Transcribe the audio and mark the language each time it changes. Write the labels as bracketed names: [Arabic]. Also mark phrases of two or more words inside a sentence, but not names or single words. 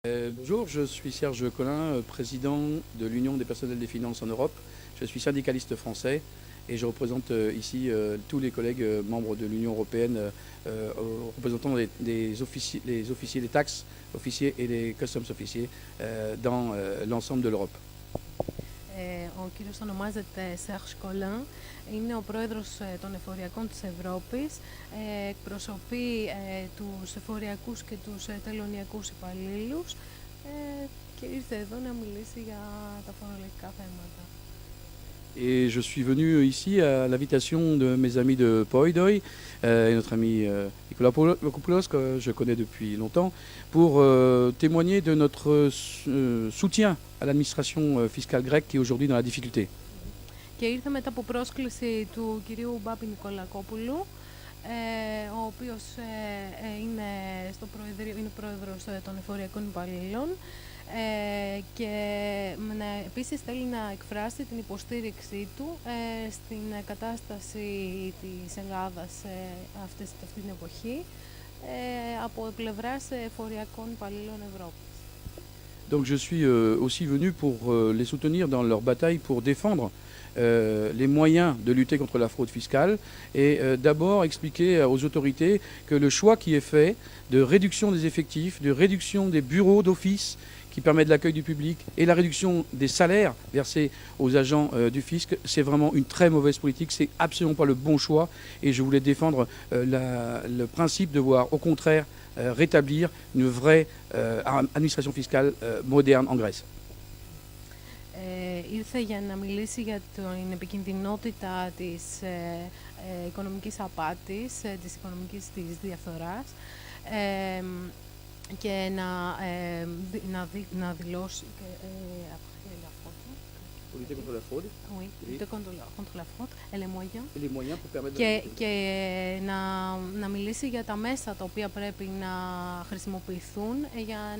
[French] Bonjour, je suis Serge Collin, président de l'Union des personnels des finances en Europe. Je suis syndicaliste français et je représente ici tous les collègues membres de l'Union européenne, représentant les officiers des taxes, officiers et les customs officiers dans l'ensemble de l'Europe. [Greek] Ο κύριος ονομάζεται Serge Collin, είναι ο πρόεδρος των εφοριακών της Ευρώπης, εκπροσωπεί τους εφοριακούς και τους τελωνιακούς υπαλλήλους και ήρθε εδώ να μιλήσει για τα φορολογικά θέματα. [French] Et je suis venu ici à l'invitation de mes amis de Poidoy et notre ami Nicolas Kokopoulos, que je connais depuis longtemps, pour témoigner de notre soutien à l'administration fiscale grecque qui est aujourd'hui dans la difficulté. [Greek] Και ήρθε μετά από πρόσκληση του κυρίου Μπάπη Νικολακόπουλου, ο οποίος είναι πρόεδρος των εφοριακών υπαλλήλων και επίσης θέλει να εκφράσει την υποστήριξή του στην κατάσταση της Ελλάδας αυτή την εποχή από πλευράς εφοριακών υπαλλήλων Ευρώπης. [French] Donc je suis aussi venu pour les soutenir dans leur bataille pour défendre les moyens de lutter contre la fraude fiscale et d'abord expliquer aux autorités que le choix qui est fait de réduction des effectifs, de réduction des bureaux d'office qui permet de l'accueil du public et la réduction des salaires versés aux agents du fisc, c'est vraiment une très mauvaise politique, c'est absolument pas le bon choix et je voulais défendre le principe de voir au contraire rétablir une vraie administration fiscale moderne en Grèce. [Greek] Ήρθε για να μιλήσει για την επικινδυνότητα της οικονομικής απάτης, της οικονομικής διαφθοράς και να δηλώσει και να μιλήσει για τα μέσα τα οποία πρέπει να χρησιμοποιηθούν για